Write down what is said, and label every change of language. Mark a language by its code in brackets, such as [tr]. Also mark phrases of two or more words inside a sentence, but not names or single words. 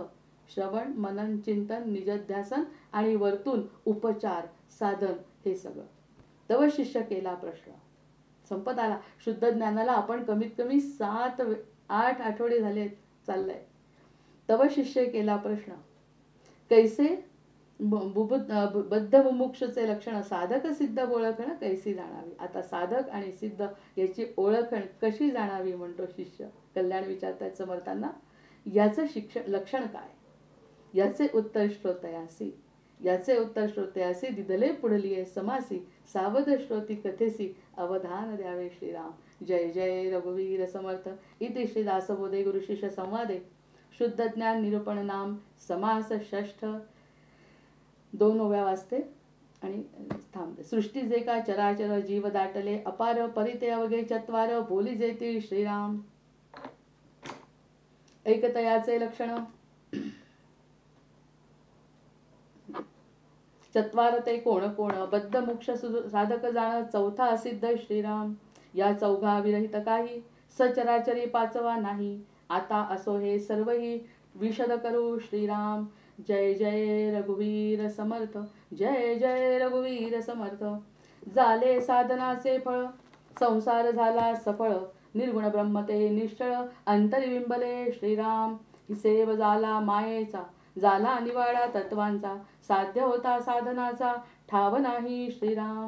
[mr] श्रवण मनन चिंतन निजध्यासन आणि वरतून उपचार साधन, हे सगळं. तव शिष्य केला प्रश्न संपत आला. शुद्ध ज्ञानाला आपण कमीत कमी 7-8 आठवडे झाले चाललंय. तव शिष्य केला प्रश्न, कैसे बद्ध मुमुक्षचे लक्षण, साधक सिद्ध ओळखण कैसी जाणावी. आता साधक आणि सिद्ध याची ओळखण कशी जाणावी म्हणतो शिष्य. कल्याण विचारतायत समर्थांना. याचं लक्षण काय, याचे उत्तर श्रोतयासी. याचे उत्तर श्रोतयासी दिदले पुढलिये समासी, सावध श्रोती कथेसी अवधान द्यावे श्रीराम. जय जय रघुवीर समर्थ. [sa] इति श्री दासबोधे गुरु शिष्य संवादे शुद्ध ज्ञान निरूपण नाम समास षष्ठ [mr] 2 ओव्या वाचते. आणि थांबते. सृष्टी जे का चराचर जीव दाटले अपार परिते अवघे चत्वार बोली जेती श्रीराम. एकतयाचे लक्षण. चत्वार ते कोण कोण बद्ध मोक्ष साधक जाण चौथा असिद्ध श्रीराम. या चौघा विरहित काही सचराचरी पाचवा नाही. आता असो हे सर्वही विशद करू श्रीराम. जय जय रघुवीर समर्थ. जय जय रघुवीर समर्थ. झाले साधनाचे फळ संसार झाला सफळ. निर्गुण ब्रह्म ते निश्चळ अंतर्बिंबले श्रीराम. हिसेब झाला मायेचा झाला निवाडा तत्वांचा. साध्य होता साधनाचा ठाव नाही श्रीराम.